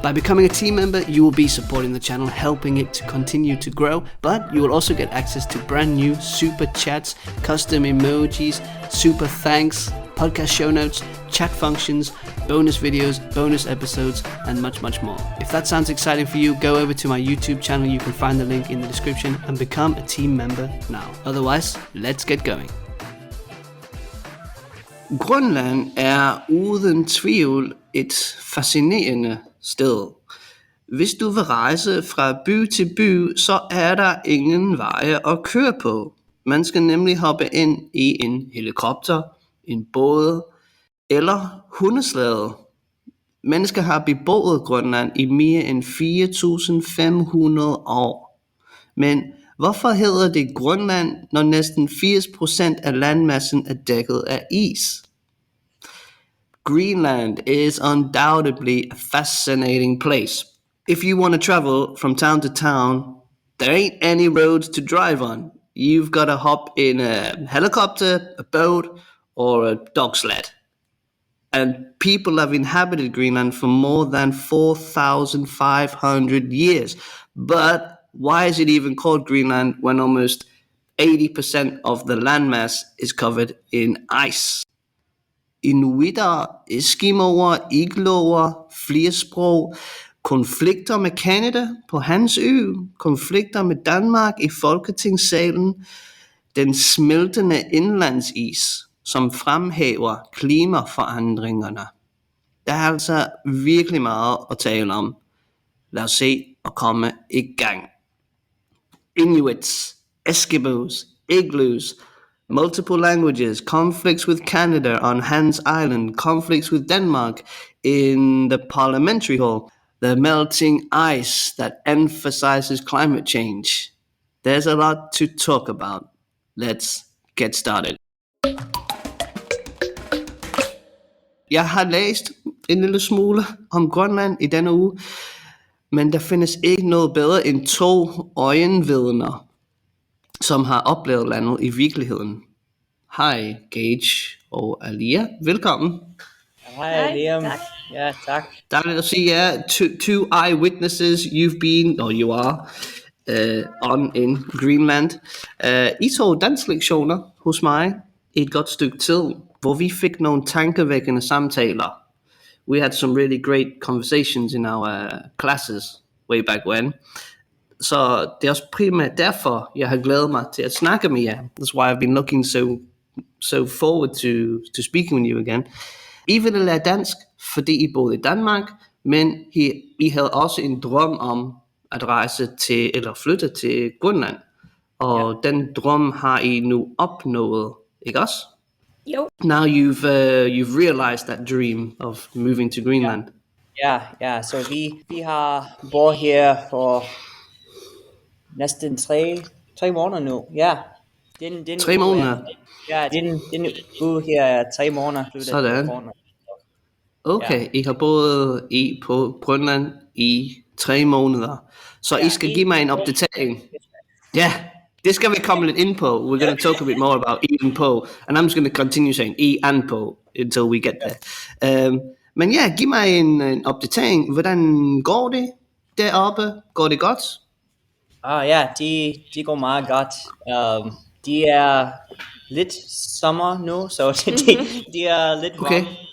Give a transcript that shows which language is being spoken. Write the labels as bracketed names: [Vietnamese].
[English] By becoming a team member, you will be supporting the channel, helping it to continue to grow, but you will also get access to brand new super chats, custom emojis, super thanks, podcast show notes, chat functions, bonus videos, bonus episodes, and much more. If that sounds exciting for you, go over to my YouTube channel. You can find the link in the description and become a team member now. Otherwise, let's get going. [Danish] Grønland er uden tvivl et fascinerende sted. Hvis du vil rejse fra by til by, så er der ingen veje at køre på. Man skal nemlig hoppe ind i en helikopter, en båd eller hundeslæde. Mennesker har beboet Grønland i mere end 4.500 år. Men hvorfor hedder det Grønland, når næsten 80% af landmassen er dækket af is? [English] Greenland is undoubtedly a fascinating place. If you want to travel from town to town, there ain't any roads to drive on. You've got to hop in a helicopter, a boat, or a dog sled. And people have inhabited Greenland for more than 4,500 years. But why is it even called Greenland when almost 80% of the landmass is covered in ice? [Danish] Inuiter, eskimoer, igloer, flersprog, konflikter med Canada på hans ø, konflikter med Danmark i Folketingssalen, den smeltende indlandsis, som fremhæver klimaforandringerne. Der er altså virkelig meget at tale om. Lad os se og komme i gang. [English] Inuits, Eskimos, igloos, multiple languages, conflicts with Canada on Hans Island, conflicts with Denmark in the parliamentary hall, the melting ice that emphasizes climate change. There's a lot to talk about. Let's get started. [Danish] Jeg har læst en lille smule om Grønland i denne uge, men der findes ikke noget bedre end 2 øjenvidner, som har oplevet landet i virkeligheden. Hej Gage og Alia, velkommen. Hej Liam. Ja, tak. Dejligt at sige jer. [English] Two eyewitnesses you are on in Greenland. [Danish] I tog dansklektioner hos mig i et godt stykke tid, hvor vi fik nogle tankevækkende samtaler. [English] We had some really great conversations in our classes way back when. [Danish] Så det er også primært derfor, jeg har glædet mig til at snakke med jer. [English] That's why I've been looking so forward to speaking with you again. [Danish] I ville lære dansk, fordi I boede i Danmark, men I havde også en drøm om at rejse til eller flytte til Grønland. Og den drøm har I nu opnået, ikke også? Jo. [English] Now you've realized that dream of moving to Greenland. [Danish] Ja, så vi har boet her for næsten 3 måneder nu. Ja. 3 måneder? Ja, den uge her er 3 måneder. Sådan. Okay, I har boet på Grønland i 3 måneder. Så I skal give mig en opdatering. Ja, det skal vi komme lidt ind på. [English] We're going to talk a bit more about I and på. And I'm just going to continue saying I and på until we get there. [Danish] Men ja, giv mig en opdatering. Hvordan går det deroppe? Går det godt? Ja, de går meget godt. De er lidt sommer nu, så de er lidt varme.